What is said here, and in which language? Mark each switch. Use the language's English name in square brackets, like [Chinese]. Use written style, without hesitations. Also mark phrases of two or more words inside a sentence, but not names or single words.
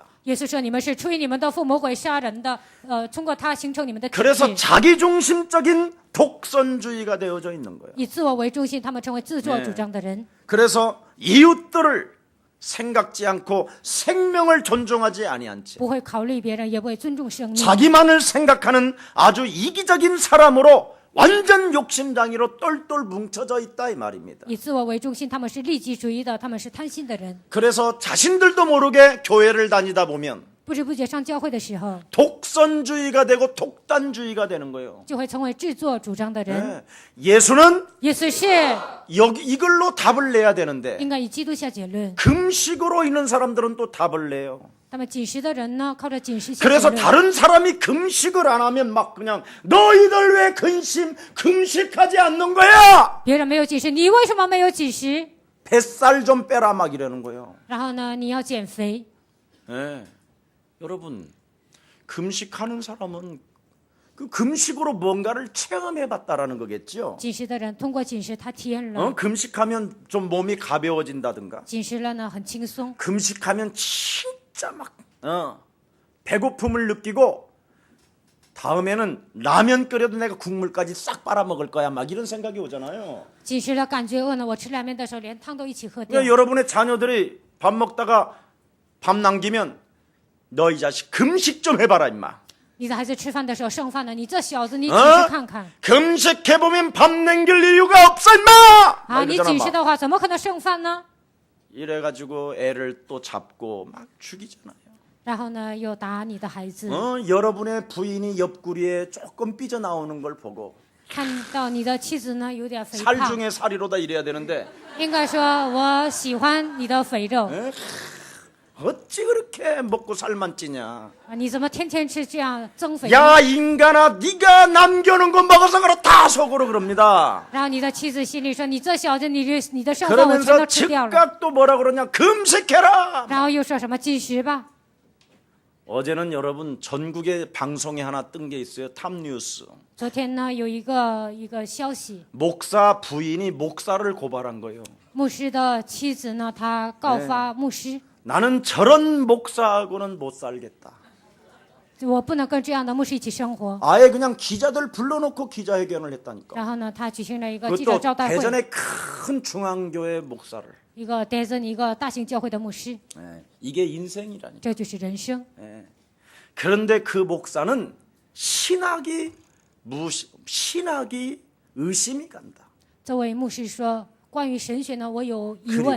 [Chinese] 耶稣说：“你们是出于你们的父魔鬼杀人的，通过他形成你们的体 [Korean] 그래서 [Chinese] 质。 [Korean] 자기중심적인 독선주의가 되어져 있는 거예요. [Chinese] 以自我为中心，他们成为自作主张的人。 [Korean] 그래서 이웃들을 생각지 않고 생명을 존중하지 아니한 채 [Chinese] 不会考虑别人，也不会尊重生命， [Korean] 자기만을 생각하는 아주 이기적인 사람으로 완전 욕심장애로 똘똘 뭉쳐져 있다 이 말입니다. [Chinese] 以自我为中心，他们是利己主义的，他们是贪心的人。 [Korean] 그래서 자신들도 모르게 교회를 다니다 보면 [Chinese] 不知不觉上教会的时候， [Korean] 독선주의가 되고 독단주의가 되는 거예요. [Chinese] 就会成为自作主张的人。 [Korean] 네. 예수는 [Chinese] 耶稣是 [Korean] 여기 이걸로 답을 내야 되는데 [Chinese] 应该以基督下结论。 [Korean] 금식으로 있는 사람들은 또 답을 내요. [Chinese] 那么禁食的人呢，靠着禁食下结 [Korean] 그래서 [Chinese] 论。 [Korean] 다른 사람이 금식을 안 하면 막 그냥 너희들 왜 금식하지 않는 거야? [Chinese] 别人没有禁食，你为什么没有禁食？ [Korean] 뱃살 좀 빼라 막 이러는 거예요. [Chinese] 然后呢，你要减肥。 [Korean] 네. 여러분 금식하는 사람은 그 금식으로 뭔가를 체험해봤다라는 거겠죠. [Chinese] 禁食的人通过禁食，他体验了。 [Korean] 금식하면 좀 몸이 가벼워진다든가. [Chinese] 禁食了呢，很轻松。 [Korean] 금식하면 진짜 막 배고픔을 느끼고 다음에는 라면 끓여도 내가 국물까지 싹 빨아먹을 거야 막 이런 생각이 오잖아요. [Chinese] 禁食了，感觉饿了，我吃拉面的时候连汤都一起喝掉。 [Korean] 그러니까 여러분의 자녀들이 밥 먹다가 밥 남기면 너 이 자식 금식 좀 해봐라 임마. [Chinese] 你的孩子吃饭的时候剩饭了，你这小子，你禁食看看。 [Korean] 금식해보면 밥 남길 이유가 없어 임마. [Chinese] 啊， [Korean] 막 [Chinese] 你 [Korean] 이러잖아, [Chinese] 禁食 [Korean] 막. [Chinese] 的话，怎么可能剩饭呢？ [Korean] 이래가지고 애를 또 잡고 막 죽이잖아요. [Chinese] 然后呢，又打你的孩子。 [Korean] 여러분의 부인이 옆구리에 조금 삐져나오는 걸 보고 [Chinese] 看到你的妻子呢有点肥 [Korean] 살 [Chinese] 胖， [Korean] 중에 살이로다 이래야 되는데 [Chinese] 应该说我喜欢你的肥肉 [Korean] 어찌 그렇게 먹고 살만 찌냐. [Chinese] 啊，你怎么天天吃这样增肥？ [Korean] 야 인간아 네가 남겨놓은 거 먹어서 그렇다 다 속으로 그럽니다. [Chinese] 然后你的妻子心里说：“你这小子，你的剩饭我全 [Korean] 그러면서 [Chinese] 都吃掉了。 [Korean] 즉각 또 뭐라 그러냐 금식해라. ” [Chinese] 然后又说什么禁食吧。 [Korean] 어제는 여러분 전국에 방송에 하나 뜬 게 있어요. 탑뉴스. [Chinese] 昨天呢有一个消息， [Korean] 목사 부인이 목사를 고발한 거예요. [Chinese] 牧师的妻子呢，她告发牧师， [Korean] 나는 저런 목사하고는 못 살겠다. [Chinese] 我不能跟这样的牧师一起生活。 [Korean] 아예 그냥 기자들 불러놓고 기자회견을 했다니까. [Chinese] 然后呢，他举行了一个记者 [Korean] 그것도 [Chinese] 招待会， [Korean] 대전의 큰 중앙교회 목사를. [Chinese] 一个 Desert 一个大型教会的牧师， [Korean] 예, 이게 인생이라니. [Chinese] 这就是人生。 [Korean] 예. 그런데 그 목사는 신학이 의심이 간다. [Chinese] 这位牧师说：“关于神学呢，我有疑问。